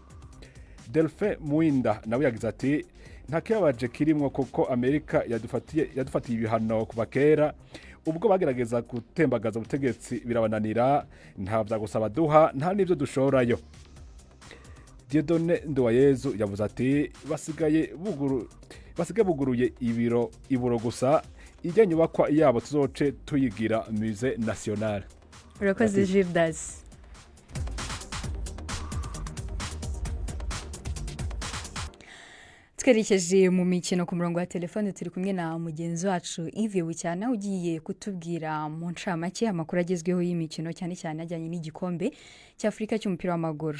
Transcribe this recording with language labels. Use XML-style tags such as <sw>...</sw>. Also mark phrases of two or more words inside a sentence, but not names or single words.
<rn>Delphin Muinda nawe yagize ati nta kibabaje kirimwo kuko Amerika yadufatiye ibihano kuva kera, ubwo bagerageza gutembagaza ubutegetsi birabananira, nta vyagusaba duha nta n'ivyo dushorayo. Dieudonne Nduwayezu yavuze ati basigaye buguruye iburo gusa, ijya nyubakwa yabo tuzoce tuyigira Musée National.</rn> <rw>Urakoze Judas. Twerekeje mu mikino ku murongo wa telefone turi kumwe na mugenzi wacu Yves Bucyana ugiye kutubwira mu ncamake amakuru agezweho y'imikino cyane cyane ajyanye n'igikombe cy'Afrika cy'umupira w'amaguru.</rw>